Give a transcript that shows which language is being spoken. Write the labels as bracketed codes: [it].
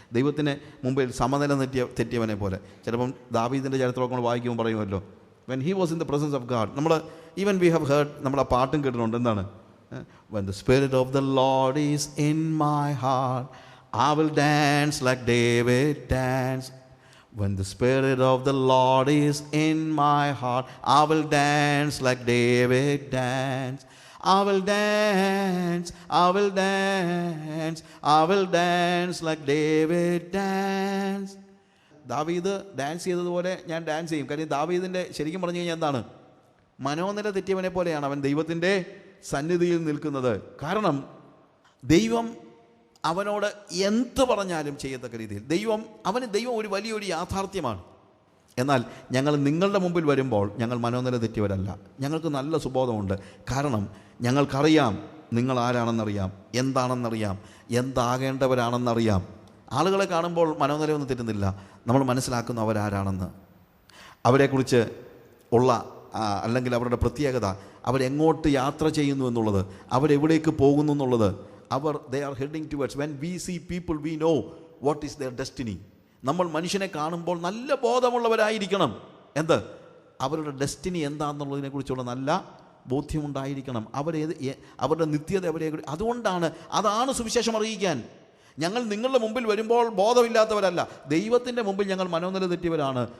[ml] ദൈവത്തിന് മുമ്പിൽ സമനില തെറ്റിയവനെ പോലെ. ചിലപ്പം ദാവീദിൻ്റെ ചരിത്രമൊക്കെ നമ്മൾ വായിക്കുമ്പോൾ പറയുമല്ലോ, [en] When he was in the presence of God. നമ്മൾ even we have heard, [ml] നമ്മൾ ആ പാട്ടും കേട്ടിട്ടുണ്ട്. എന്താണ്? [en] When the spirit of the Lord is in my heart I will dance like David danced. When the Spirit of the Lord is in my heart, I will dance like David danced. I will dance, I will dance, I will dance like David danced. [ml] ദാവീദ് dance ചെയ്തതുപോലെ ഞാൻ dance ചെയ്യും. കാര്യം ദാവീദിൻ്റെ ശരിക്കും പറഞ്ഞു കഴിഞ്ഞാൽ എന്താണ്? മനോനില തെറ്റിയവനെ പോലെയാണ് അവൻ ദൈവത്തിൻ്റെ സന്നിധിയിൽ നിൽക്കുന്നത്. കാരണം ദൈവം അവനോട് എന്ത് പറഞ്ഞാലും ചെയ്യത്തക്ക രീതിയിൽ ദൈവം ഒരു വലിയൊരു യാഥാർത്ഥ്യമാണ്. എന്നാൽ ഞങ്ങൾ നിങ്ങളുടെ മുമ്പിൽ വരുമ്പോൾ ഞങ്ങൾ മനോനില തെറ്റിയവരല്ല. ഞങ്ങൾക്ക് നല്ല സുബോധമുണ്ട്. കാരണം ഞങ്ങൾക്കറിയാം നിങ്ങൾ ആരാണെന്നറിയാം, എന്താണെന്നറിയാം, എന്താകേണ്ടവരാണെന്നറിയാം. ആളുകളെ കാണുമ്പോൾ മനോനിലയൊന്നും തെറ്റുന്നില്ല. നമ്മൾ മനസ്സിലാക്കുന്നു അവരാരാണെന്ന്, അവരെക്കുറിച്ച് ഉള്ള അല്ലെങ്കിൽ അവരുടെ പ്രത്യേകത, അവരെങ്ങോട്ട് യാത്ര ചെയ്യുന്നു എന്നുള്ളത്, അവരെവിടേക്ക് പോകുന്നു എന്നുള്ളത്. [en] they are heading towards. When we see people, we know what is their destiny. [ml] നമ്മൾ മനുഷ്യനെ കാണുമ്പോൾ നല്ല ബോധമുള്ളവരായിരിക്കണം. എന്ത്? അവരുടെ ഡെസ്റ്റിനി എന്താണെന്നുള്ളതിനെ കുറിച്ചുള്ള നല്ല ബോധ്യമുണ്ടായിരിക്കണം. അവരുടെ നിത്യത അതാണ് സുവിശേഷം അറിയിക്കാൻ. ഞങ്ങൾ നിങ്ങളുടെ മുമ്പിൽ വരുമ്പോൾ ബോധമില്ലാത്തവരല്ല. ദൈവത്തിൻ്റെ മുമ്പിൽ ഞങ്ങൾ മനോനില തെറ്റിയവരാണ്.